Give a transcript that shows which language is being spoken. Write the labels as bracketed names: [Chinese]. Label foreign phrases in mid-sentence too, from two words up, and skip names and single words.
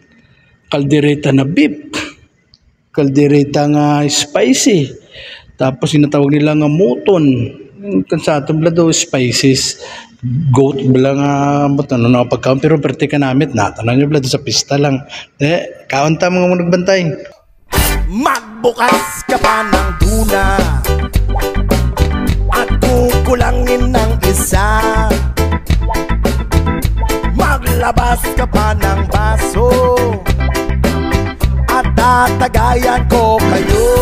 [Hiligaynon] Kaldereta na beef, kaldereta nga spicy, tapos sinatawag nila nga muton, kansato bala daw spices, goat bala nga ano na pagkaon, pero perti ka namit na tanan nyo bala sa pista lang, kaunta mga nagbantay. [Filipino] Magbukas ka pa ng tuna at kukulangin ng isa, maglabas ka pa ng baso at tatagayan ko kayo.